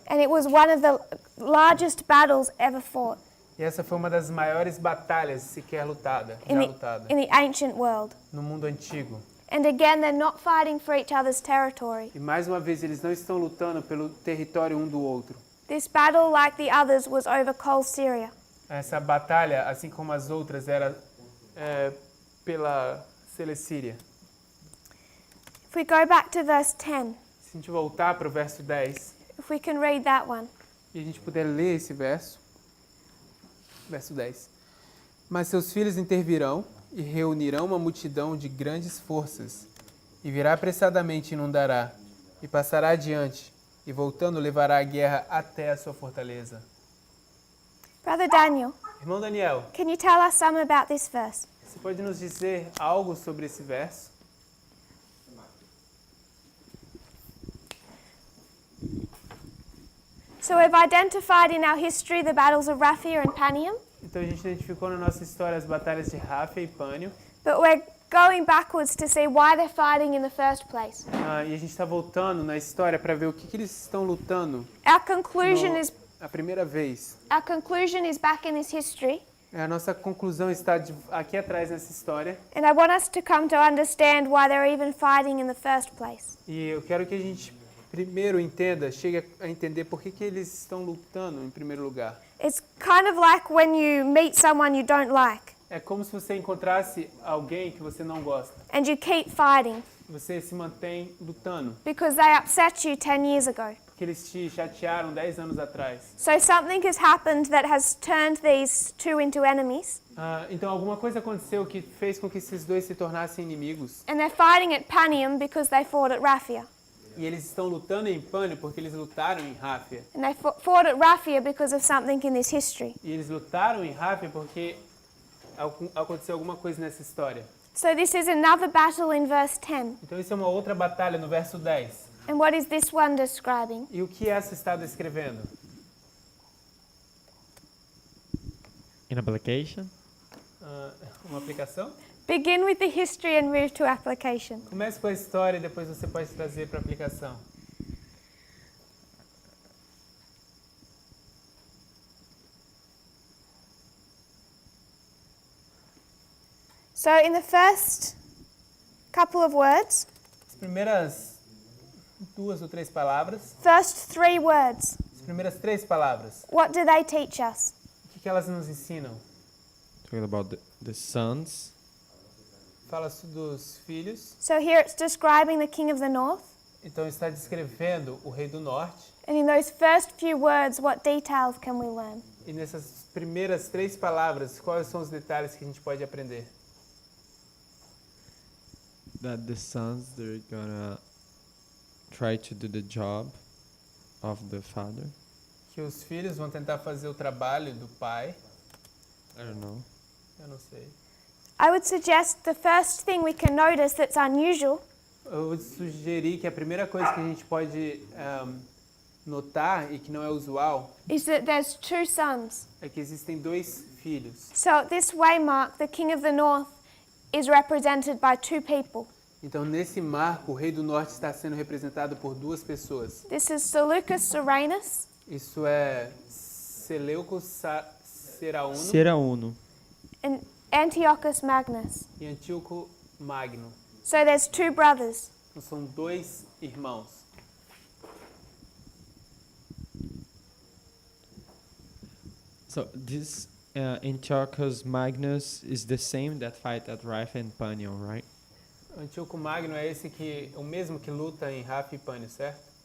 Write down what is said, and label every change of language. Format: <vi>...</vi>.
<en>And it was one of the largest battles ever fought</en> <pt>E essa foi uma das maiores batalhas sequer lutada, já lutada,</pt> <en>in the ancient world.</en> <pt>no mundo antigo.</pt> <en>And again, they're not fighting for each other's territory.</en> <pt>E mais uma vez, eles não estão lutando pelo território um do outro.</pt> <en>This battle, like the others, was over Coal Syria.</en> <pt>Essa batalha, assim como as outras, era pela Celecíria.</pt> <en>If we go back to verse 10,</en> <pt>Se a gente voltar para o verso 10,</pt> <en>if we can read that one.</en> <pt>e a gente puder ler esse verso 10. Mas seus filhos intervirão e reunirão uma multidão de grandes forças, e virá apressadamente e inundará, e passará adiante, e voltando levará a guerra até a sua fortaleza.</pt> <en>Brother Daniel,</en> <pt>Irmão Daniel,</pt> <en>can you tell us some about this verse?</en> <pt>você pode nos dizer algo sobre esse verso?</pt> <en>So we've identified in our history the battles of Ráfia and Panium,</en> <pt>Então a gente identificou na nossa história as batalhas de Ráfia e Pânio,</pt> <en>but we're going backwards to see why they're fighting in the first place.</en> <pt>e a gente está voltando na história para ver o que eles estão lutando</pt> <en>Our conclusion</en> <pt>a primeira vez.</pt> <en>is back in this history,</en> <pt>A nossa conclusão está aqui atrás nessa história,</pt> <en>and I want us to come to understand why they're even fighting in the first place.</en> <pt>e eu quero que a gente primeiro chegue a entender por que eles estão lutando em primeiro lugar.</pt> <en>It's kind of like when you meet someone you don't like,</en> <pt>É como se você encontrasse alguém que você não gosta.</pt> <en>and you keep fighting</en> <pt>Você se mantém lutando,</pt> <en>because they upset you 10 years ago.</en> <pt>porque eles te chatearam 10 anos atrás.</pt> <en>So something has happened that has turned these two into enemies,</en> <pt>Então alguma coisa aconteceu que fez com que esses dois se tornassem inimigos.</pt> <en>and they're fighting at Panium because they fought at Ráfia.</en> <pt>E eles estão lutando em Pânio porque eles lutaram em Ráfia.</pt> <en>And they fought at Ráfia because of something in this history.</en> <pt>E eles lutaram em Ráfia porque aconteceu alguma coisa nessa história.</pt> <en>So this is another battle in verse 10.</en> <pt>Então isso é uma outra batalha no verso 10.</pt> <en>And what is this one describing?</en> <pt>E o que essa está descrevendo?</pt> <en>In application?</en> <pt>Uma aplicação?</pt> <en>Begin with the history and move to application.</en> <pt>Comece com a história e depois você pode trazer para a aplicação.</pt> <en>So in the first couple of words,</en> <pt>As primeiras 2 ou 3 palavras,</pt> <en>first 3 words,</en> <pt>as primeiras 3 palavras,</pt> <en>what do they teach us?</en> <pt>o que elas nos ensinam?</pt> <en>Talking about the sons.</en> <pt>Fala dos filhos,</pt> <en>So here it's describing the king of the north.</en> <pt>então está descrevendo o rei do norte.</pt> <en>And in those first few words, what details can we learn?</en> <pt>E nessas primeiras 3 palavras, quais são os detalhes que a gente pode aprender?</pt> <en>That the sons, they're gonna try to do the job of the father.</en> <pt>Que os filhos vão tentar fazer o trabalho do pai.</pt> <en>I don't know.</en> <pt>Eu não sei.</pt> <en>I would suggest the first thing we can notice that's unusual</en> <pt>Eu vou sugerir que a primeira coisa que a gente pode notar e que não é usual</pt> <en>is that there's 2 sons.</en> <pt>é que existem 2 filhos.</pt> <en>So this way, Mark, the king of the north is represented by 2 people.</en> <pt>Então, nesse marco, o rei do norte está sendo representado por 2 pessoas.</pt> <en>This is Seleucus Serenus</en> <pt>Isso é Seleucus Serauno Serauno.</pt> <en>and Antiochus Magnus.</en> <pt>e Antíoco Magno.</pt> <en>So there's 2 brothers.</en> <pt>Então, são 2 irmãos.</pt> <en>So this Antiochus Magnus is the same that fight at Ráfia and Panion, right?</en> <pt>Antíoco Magno é o mesmo que luta em Ráfia e Pânio, certo?</pt>